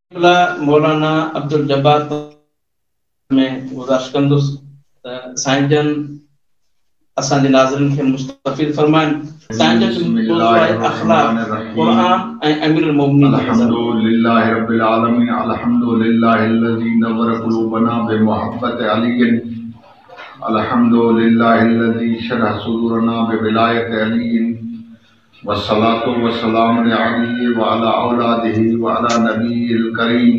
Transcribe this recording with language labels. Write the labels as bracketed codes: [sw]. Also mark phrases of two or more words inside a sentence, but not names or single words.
[sd] मौलाना अब्दुल जब्बार में गुज़ारिश कंदुसि त साईं जन असांजे नाज़रीन खे मुस्तफ़ीद फरमाइनि। साईं जन जो मौज़ू आहे अख़लाक़, क़ुरान ऐं अमीरुल मोमिनीन। [ar] الحمد لله رب العالمين، الحمد لله الذي نور قلوبنا بمحبة علي، الحمد لله الذي شرح صدورنا بولاية علي، والصلاة والسلام عليه وعلى أولاده وعلى النبي الكريم.